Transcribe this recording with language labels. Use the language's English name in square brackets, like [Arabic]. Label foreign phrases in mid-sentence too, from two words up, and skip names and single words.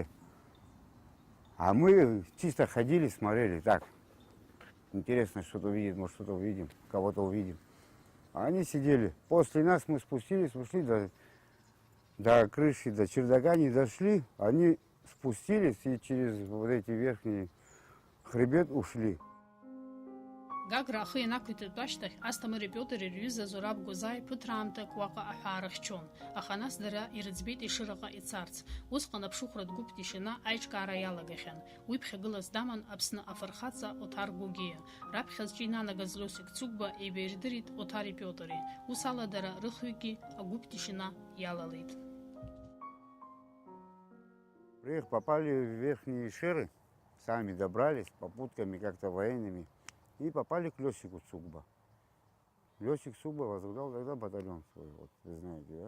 [Russian] А мы чисто ходили, смотрели, так, интересно, что-то увидит, может, что-то увидим, кого-то увидим. А они сидели. После нас мы спустились, ушли до крыши, до чердака не дошли, они спустились и через вот эти верхние хребет ушли. [Abkhazian] Гагра ахы инақәиҭытәы ашьҭахь Асҭамыри Пиотри рҩыза Зураб Гозаи ԥыҭраамҭак уаҟа аҳәаа рыхьчон, аха нас дара ирыӡбеит Ешыраҟа ицарц. Усҟан аԥшыхәратә гәыԥ Тишина аиҿкаара иалагахьан. Уи ԥхьагылас даман Аԥсны афырхаҵа Оҭар Гогиа. Раԥхьаҵәҟьа инанагаз Лиосик Цугба еибаирдырит Оҭари Пиотри. Ус ала дара рыхҩыкгьы агәыԥ Тишина иалалеит. [Russian] Попали в верхние Шеры, сами добрались попутками как-то военными. И попали к Лёсику Цугба. Лёсик Цугба возглавлял тогда батальон свой, вот, вы знаете, да?